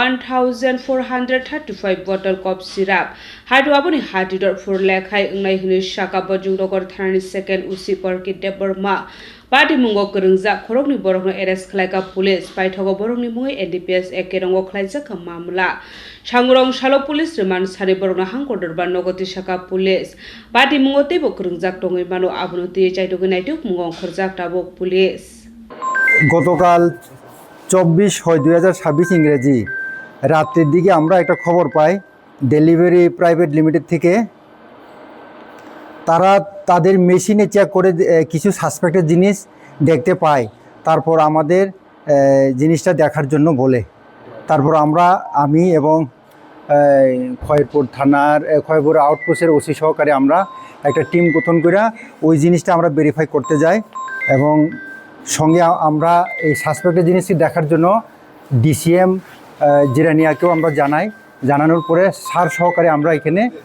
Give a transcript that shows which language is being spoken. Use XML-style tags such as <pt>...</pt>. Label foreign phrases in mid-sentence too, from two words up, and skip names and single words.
<trp>1435</trp> <en>bottle cough syrup</en> <trp>hadu aboni hatidor for lekhai ngai hini shaka bojung nogot tharani second usi parki deborma Party mungo kerengza khorokni borokno arrest khlaika police paithogo borokni mui NDPS ekerongo khlaijak mamla Shangrong Shalo</trp> <en>police remand</en> <trp>sari borokno hangkodor ba nogoti shaka</trp> <en>police party</en> <trp>mungo tebo kerengjak tongoi mano abunoti chaitogoi naituk mungo khorjak tabok police</trp> <bn>গতকাল 24/6/2026 ইংরেজি রাতের দিকে আমরা একটা খবর পাই ডেলিভারি প্রাইভেট লিমিটেড থেকে তারা তাদের মেশিনে চেক করে কিছু সাসপেক্টেড জিনিস দেখতে পায় তারপর আমাদের জিনিসটা দেখার জন্য বলে তারপর আমি এবং খয়রপুর থানার খয়রপুর আউটপোস্টের ওসি সহকারে আমরা একটা টিম গঠন করে ওই জিনিসটা আমরা ভেরিফাই করতে যাই এবং সঙ্গে আমরা এই সাসপেক্টেড জিনিসটি দেখার জন্য ডিসিএম জিরানিয়াকেও আমরা জানানোর পরে স্যার সহকারে আমরা এখানে</bn>